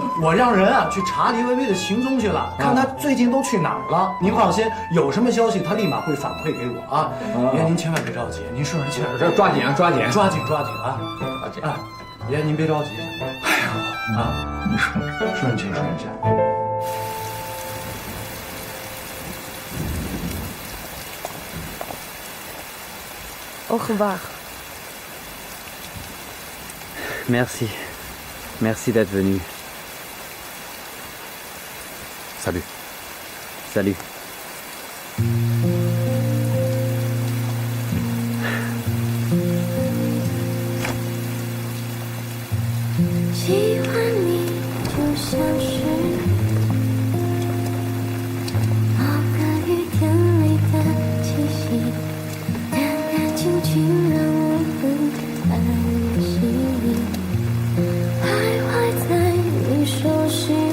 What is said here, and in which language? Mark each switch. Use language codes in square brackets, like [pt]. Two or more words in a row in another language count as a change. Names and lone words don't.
[zh] 我让人啊去查黎薇薇的行踪去了，看她最近都去哪儿了。您放心，有什么消息她立马会反馈给我啊。爷，您千万别着急，您顺着气儿，这抓紧啊，抓紧啊！抓紧啊！抓紧啊！爷，您别着急。哎呀，啊，你顺着气，顺着气。 [fr] Au revoir. Merci. Merci d'être venu. Salut. Salut. [zh] 喜欢你就像是某个雨天里的气息，淡淡静静让我很安心，徘徊在你手心